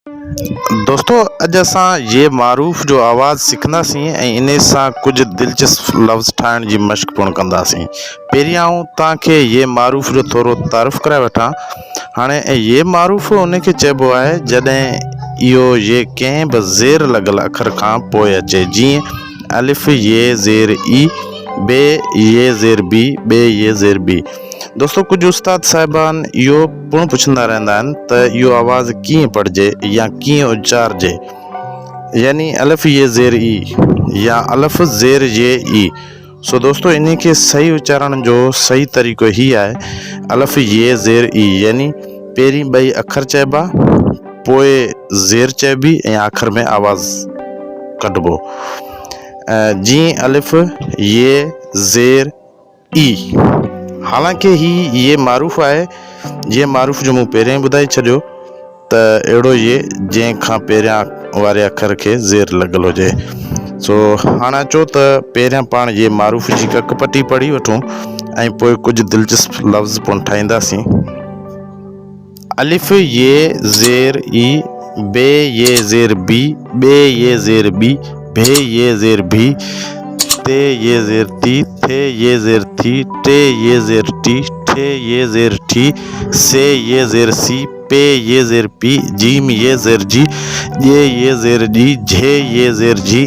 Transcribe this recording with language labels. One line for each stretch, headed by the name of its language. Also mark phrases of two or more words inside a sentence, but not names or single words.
Sindhi: दोस्तों अॼु असां ये मारूफ़ जो आवाज़ सिखंदासीं ऐं इन सां कुझु दिलचस्प लफ़्ज़ ठाहिण जी मश्क पिणु कंदासीं। पहिरीं आउं तव्हांखे ये मारूफ़ जो थोरो तारीफ़ कराए वठां। हाणे ये मारूफ़ उनखे चइबो आहे जॾहिं इहो ये कंहिं बि ज़ेर लॻल अखर खां पोइ अचे, जीअं अलिफ़ ये ज़ेर ई, बे ये ज़ेर बी, बे ये ज़ेर बी। दोस्तों कुछ उस्ताद साहिबान इहो पिणु पुछंदा रहंदा आहिनि त इहो आवाज़ कीअं पढ़िजे या कीअं उचारिजे, यानी अलिफ़ ये ज़ेर ई या अलिफ़ ज़ेर ये ई। सो दोस्तों इन खे सही उच्चारण जो सही तरीक़ो ही आहे अलिफ़ ये ज़ेर ई, यानी पहिरीं ॿई अखर चइबा, पोइ ज़ेर चइबी ऐं आख़िर में आवाज़ कढिबो, जीअं अलिफ़ ये ज़ेर ई। हालांकि ही ये मारूफ़ आहे, ये मारूफ़ जो मूं पहिरियों ई ॿुधाए छॾियो त अहिड़ो ये जंहिंखां पहिरियां वारे अखर खे ज़ेर लॻल हुजे। सो हाणे अचो त पहिरियां पाण ये मारूफ़ जी कक पटी पढ़ी वठूं ऐं पोइ कुझु दिलचस्प लफ़्ज़ पिणु ठाहींदासीं। अलिफ़ ये ज़ेर ई, बे ये ज़ेर बी, बे ये ज़ेर बी, भे ये ज़ेर भी, ते ये ज़ेर ती, थे ये ज़ेर थी, टे ये ज़ेर टी, ठे ये ज़ेर ठी, से ये ज़ेर सी, पे ये ज़ेर पी, जीम ये ज़ेर जी, ये ज़ेर जी, झे ये ज़ेर जी,